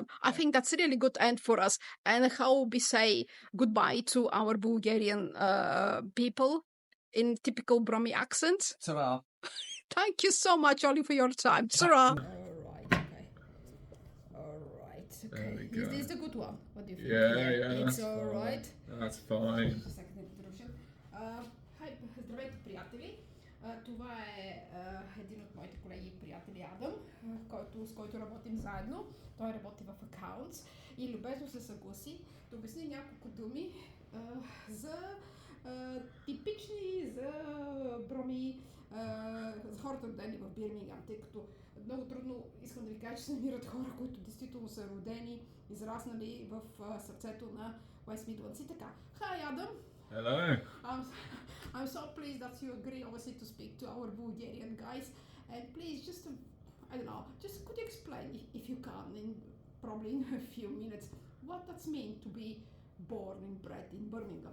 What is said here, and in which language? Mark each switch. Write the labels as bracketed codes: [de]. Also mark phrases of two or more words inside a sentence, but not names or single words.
[en] I think that's a really good end for us. And how we say goodbye to our Bulgarian people in typical Brummy accent. Ta-ra. Thank you so much, Ollie, for your time. Ta-ra. Okay. Is this the good one? What do you think? Yeah, it's all right. That's fine. [bg] Хай, здравейте, приятели! Това е един от моите колеги и приятели Адам, с който работим заедно. Той работи в Accounts и любезно се съгласи да обясни няколко думи за типични за Броми, за хората родени в Бирмингам, тъй като много трудно искам да ви кажа, че се намират хора, които действително са родени, израснали в сърцето на West Midlands. И така. [en] Hi, Adam! Hello! I'm so pleased that you agree obviously to speak to our Bulgarian guys. And please, just could you explain, if you can, probably in a few minutes, what that's mean to be born and bred in Birmingham?